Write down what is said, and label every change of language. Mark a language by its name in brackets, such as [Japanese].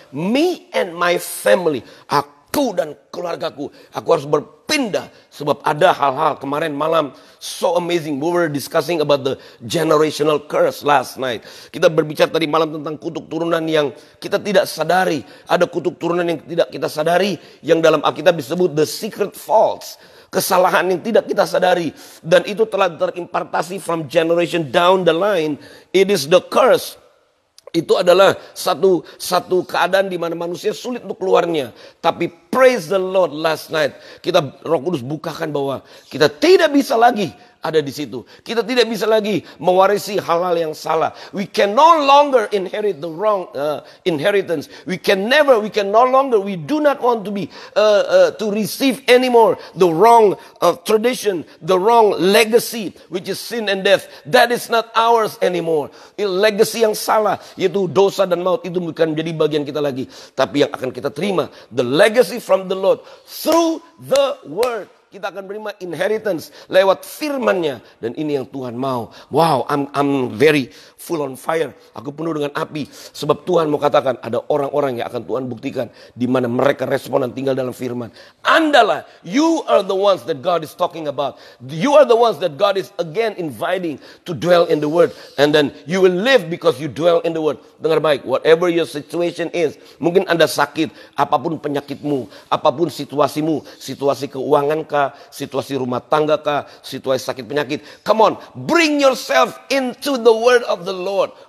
[English] Me and my family, [Indonesian] aku dan keluargaku, aku harus berpindah. Sebab ada hal-hal kemarin malam [English] so amazing. We were discussing about the generational curse last night. [Indonesian] Kita berbicara tadi malam tentang kutuk turunan yang kita tidak sadari. Ada kutuk turunan yang tidak kita sadari, yang dalam Alkitab disebut [English] the secret faults. [Indonesian] Kesalahan yang tidak kita sadari. Dan itu telah terimpartasi [English] from generation down the line. It is the curse. [Indonesian] Itu adalah satu keadaan di mana manusia sulit untuk keluarnya. Tapi [English] praise the Lord, last night [Indonesian] kita Roh Kudus bukakan bahwa kita tidak bisa lagi ada di situ. Kita tidak bisa lagi mewarisi hal-hal yang salah. [English] We can no longer inherit the wrong inheritance. We do not want to be to receive anymore the wrong tradition, the wrong legacy, which is sin and death. That is not ours anymore. [Indonesian] Legacy yang salah, yaitu dosa dan maut, itu bukan menjadi bagian kita lagi. Tapi yang akan kita terima, [English] the legacy from the Lord through the word. [Indonesian] kita akan menerima inheritance lewat firman-Nya. Dan ini yang Tuhan mau. [English] Wow, I'm very full on fire. [Indonesian] Aku penuh dengan api. Sebab Tuhan mau katakan ada orang-orang yang akan Tuhan buktikan di mana mereka respon dan tinggal dalam firman. Andalah, [English] you are the ones that God is talking about. You are the ones that God is again inviting to dwell in the word. And then you will live because you dwell in the word. [Indonesian] Dengar baik, [English] whatever your situation is. [Indonesian] Mungkin Anda sakit, apapun penyakitmu, apapun situasimu, situasi keuangan kah, situasi rumah tangga kah, situasi sakit penyakit. [English] Come on, bring yourself into the word of the Lord.